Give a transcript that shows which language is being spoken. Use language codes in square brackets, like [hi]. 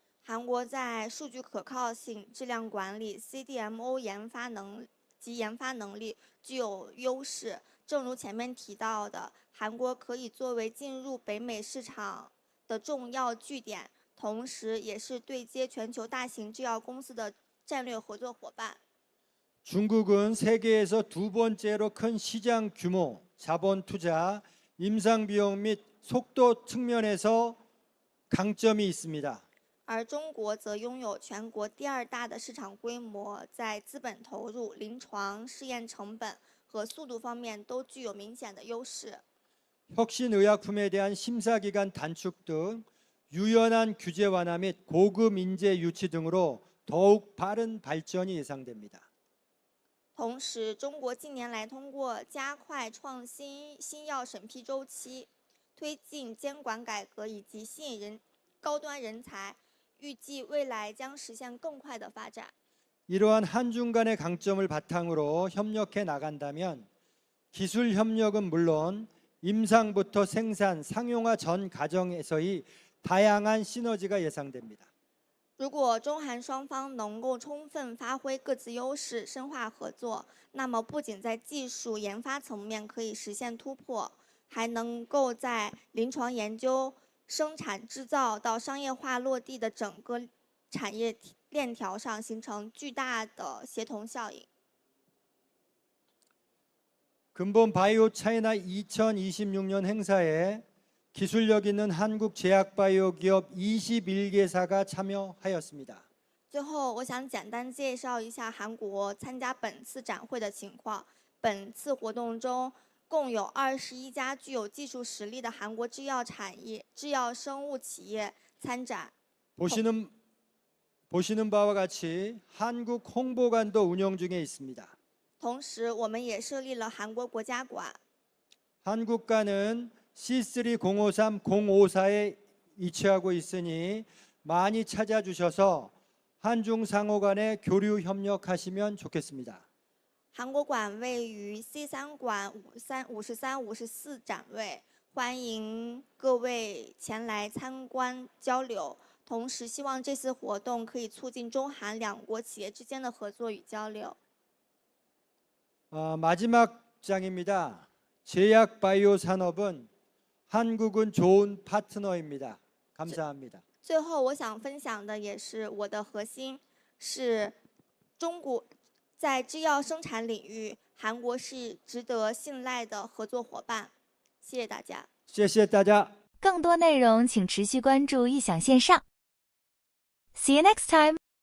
[zh] 韩国在数据可靠性、质量管理、CDMO 研发能力具有优势。正如前面提到的，韩国可以作为进入北美市场的重要据点，同时也是对接全球大型制药公司的战略合作伙伴。 [ko] 중국은 세계에서 두 번째로 큰 시장 규모, 자본 투자, 임상 비용 및 속도 측면에서 강점이 있습니다. [zh] 而中国则拥有全国第2大的市场规模，在资本投入、临床试验成本和速度方面都具有明显的优势。 [ko] 혁신 의약품에 대한 심사 기간 단축 등 유연한 규제 완화 및 고급 인재 유치 등으로 더욱 빠른 발전이 예상됩니다. [zh] 同时，中国近年来通过加快创新新药审批周期，推进监管改革以及吸引高端人才，预计未来将实现更快的发展。 [ko] 이러한 한중 간의 강점을 바탕으로 협력해 나간다면 기술 협력은 물론 임상부터 생산, 상용화 전 과정에서의 다양한 시너지가 예상됩니다. [zh] 如果中韩双方能够充分发挥各自优势，深化合作，那么不仅在技术研发层面可以实现突破，还能够在临床研究、生产制造到商业化落地的整个产业链条上形成巨大的协同效应。 [ko] 근본 바이오 차이나 2026년 행사에 기술력 있는 한국 제약 바이오 기업 21개사가 참여하였습니다. [zh] 最后，我想简单介绍一下韩国参加本次展会的情况。本次活动中，共有21家具有技术实力的韩国制药生物企业参展。 [ko] 보시는 바와 같이 한국 홍보관도 운영 중에 있습니다. [zh] 同时，我们也设立了韩国国家馆。 [ko] 한국관은 C3053-054에 위치하고 있으니 많이 찾아주셔서 한중 상호 간에 교류 협력하시면 좋겠습니다. [zh] 韩国馆位于 C3馆53、54展位，欢迎各位前来参观交流。同时，希望这次活动可以促进中韩两国企业之间的合作与交流。 [ko] 마지막 장입니다. 제약 바이오 산업은 한국은 좋은 파트너입니다. 감사합니다. [zh] 最后，我想分享的也是我的核心，是中国在制药生产领域，韩国是值得信赖的合作伙伴。谢谢大家。谢谢大家。更多内容请持续关注异想线上。 [en] See you next time.